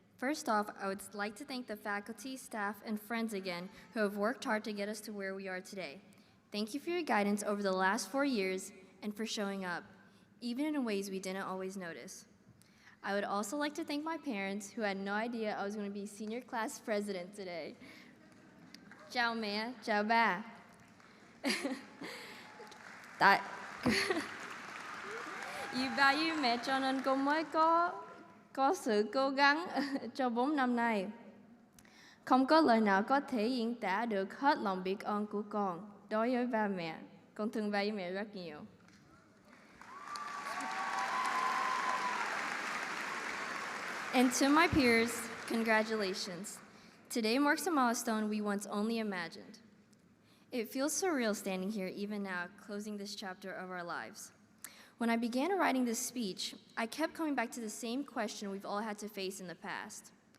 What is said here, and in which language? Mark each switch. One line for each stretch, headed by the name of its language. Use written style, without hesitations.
English: First off, I would like to thank the faculty, staff, and friends again who have worked hard to get us to where we are today. Thank you for your guidance over the last 4 years, and for showing up, even in ways we didn't always notice. I would also like to thank my parents who had no idea I was going to be senior class president today.
Vietnamese: Chào mẹ, chào ba. Tại vì ba với mẹ cho nên cô mới có sự cố gắng cho 4 năm nay. Không có lời nào có thể diễn tả được hết lòng biết ơn của con đối với ba mẹ. Con thương ba với mẹ rất nhiều.
English: And to my peers, congratulations. Today marks a milestone we once only imagined. It feels surreal standing here even now, closing this chapter of our lives. When I began writing this speech, I kept coming back to the same question we've all had to face in the past.